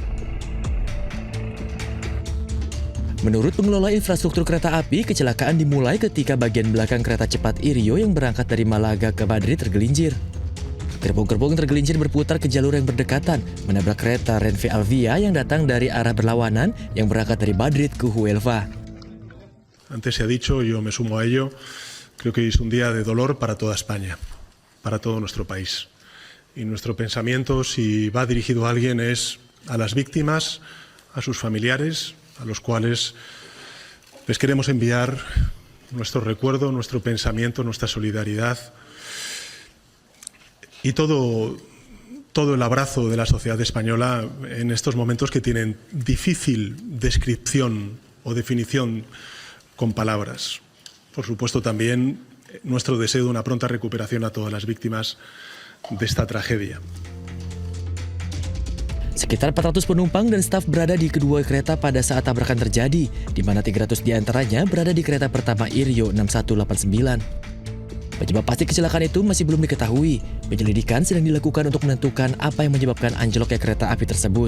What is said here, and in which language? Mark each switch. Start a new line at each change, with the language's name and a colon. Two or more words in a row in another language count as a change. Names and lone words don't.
Indonesian: Menurut pengelola infrastruktur kereta api, kecelakaan dimulai ketika bagian belakang kereta cepat Irio yang berangkat dari Malaga ke Madrid tergelincir. Gerbong-gerbong tergelincir berputar ke jalur yang berdekatan, menabrak kereta Renfe Alvia yang datang dari arah berlawanan yang berangkat dari Madrid ke Huelva.
Spanish: Antes se ha dicho, yo me sumo a ello, creo que es un día de dolor para toda España, para todo nuestro país. Y nuestro pensamiento, si va dirigido a alguien, es a las víctimas, a sus familiares, a los cuales les queremos enviar nuestro recuerdo, nuestro pensamiento, nuestra solidaridad y todo el abrazo de la sociedad española en estos momentos que tienen difícil descripción o definición con palabras. Por supuesto, también nuestro deseo de una pronta recuperación a todas las víctimas de esta tragedia.
Indonesian: Sekitar 400 penumpang dan staf berada di kedua kereta pada saat tabrakan terjadi, di mana 300 diantaranya berada di kereta pertama Irio 6189. Penyebab pasti kecelakaan itu masih belum diketahui. Penyelidikan sedang dilakukan untuk menentukan apa yang menyebabkan anjloknya kereta api tersebut.